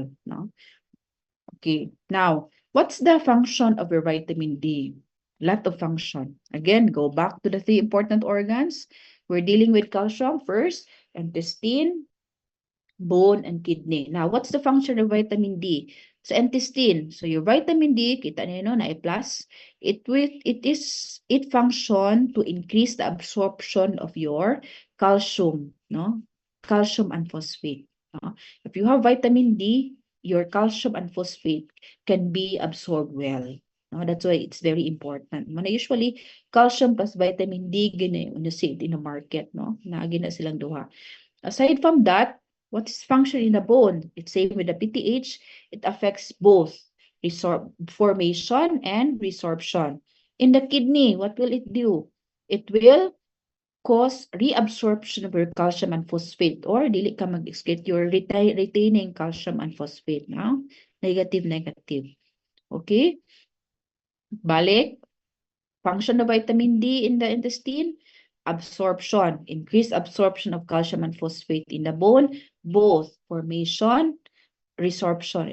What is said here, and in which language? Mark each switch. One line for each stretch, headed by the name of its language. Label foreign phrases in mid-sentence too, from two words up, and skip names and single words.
English: No? Okay. Now, what's the function of your vitamin D? Lot of function. Again, go back to the 3 important organs. We're dealing with calcium first, intestine, bone, and kidney. Now, what's the function of vitamin D? Sa intestine. So, your vitamin D,
Cebuano: kita niyo na
English: plus, it function to increase the absorption of your calcium, no? Calcium and phosphate. No? If you have vitamin D, your calcium and phosphate can be absorbed well. No? That's why it's very important. Usually, calcium plus vitamin D, gina see it in the market, no?
Cebuano: Na silang duha.
English: Aside from that, what is function in the bone? It's same with the PTH. It affects both formation and resorption. In the kidney, what will it do? It will cause reabsorption of your calcium and phosphate, or
Cebuano: dili ka mag-excrete,
English: you're retaining calcium and phosphate. No? Negative. Okay? Balik. Function of vitamin D in the intestine, absorption, increased absorption of calcium and phosphate in the bone, both formation, resorption.